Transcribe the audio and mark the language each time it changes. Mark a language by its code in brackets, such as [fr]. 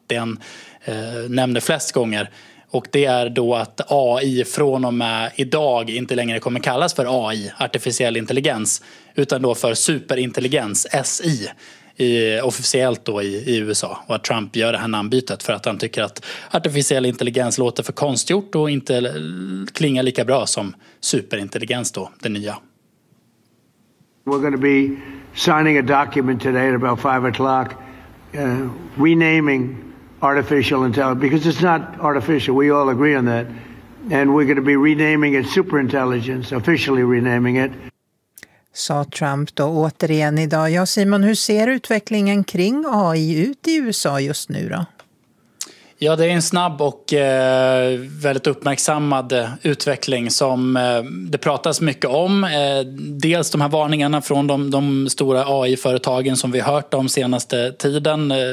[sv] Det han nämnde flest gånger. Och det är då att AI från och med idag inte längre kommer kallas för AI, artificiell intelligens, utan då för superintelligens, SI. Officiellt då i USA, och att Trump gör det här namnbytet för att han tycker att artificiell intelligens låter för konstgjort och inte klingar lika bra som superintelligens då, det nya. [en] We're going to be signing a document today at about 5 o'clock renaming artificial intelligence, because it's not artificial, we all agree on that, and we're going to be renaming it superintelligence, officially renaming it. [sv] Sa Trump då återigen idag. Ja, Simon, hur ser utvecklingen kring AI ut i USA just nu då? Ja, det är en snabb och väldigt uppmärksammad utveckling som det pratas mycket om. Dels de här varningarna från de stora AI-företagen som vi hört om senaste tiden.